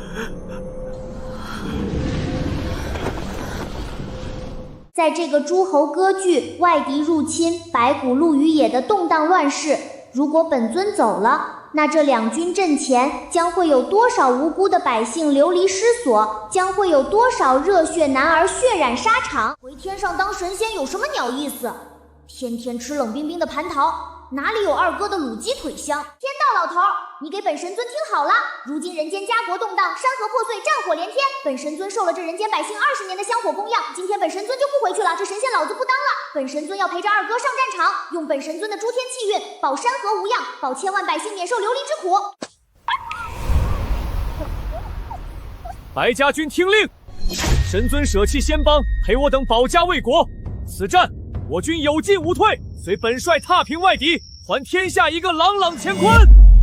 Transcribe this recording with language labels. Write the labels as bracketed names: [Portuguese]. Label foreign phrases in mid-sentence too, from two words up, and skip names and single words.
[Chinese] 在這個諸侯割據、外敵入侵、白骨露於野的動盪亂世，如果本尊走了，那這兩軍陣前將會有多少無辜的百姓流離失所？將會有多少熱血男兒血染沙場？回天上當神仙有什麼鳥意思？天天吃冷冰冰的蟠桃，哪裡有二哥的滷雞腿香？天道老頭，你給本神尊聽好了！如今人間家國動盪，山河破碎，戰火連天。本神尊受了这人间百姓20年的香火供養，今天本神尊就不回去了，這神仙老子不當了。本神尊要陪着二哥上戰場，用本神尊的諸天氣運，保山河無恙，保千萬百姓免受流離之苦。白家軍聽令，神尊捨棄仙邦，陪我等保家衛國。此戰我軍有進無退，隨本帥踏平外敵，還天下一個朗朗乾坤。